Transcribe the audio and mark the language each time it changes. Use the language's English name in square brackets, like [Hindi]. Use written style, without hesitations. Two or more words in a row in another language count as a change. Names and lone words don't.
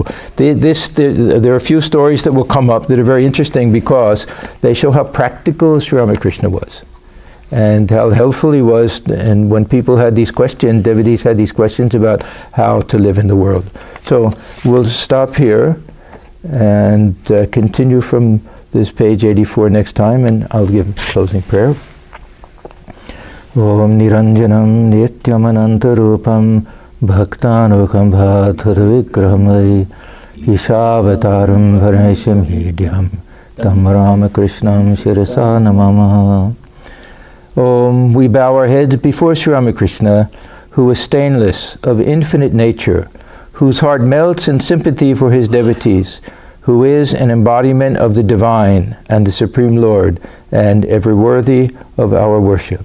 [English] There are a few stories that will come up that are very interesting because they show how practical Sri Ramakrishna was and how helpful he was. And when people had these questions, devotees had these questions about how to live in the world. So we'll stop here and continue from this page 84 next time, and I'll give closing prayer. [Sanskrit] ॐ निरञ्जनं नित्यमनन्तरूपं भक्तानुकम्पा धृतविग्रहं ईशावतारं परमेशम् ईड्यं तं रामकृष्णं शिरसा नमामः. [English] We bow our heads before Sri Ramakrishna, who is stainless, of infinite nature, whose heart melts in sympathy for his devotees, who is an embodiment of the divine and the Supreme Lord, and ever worthy of our worship.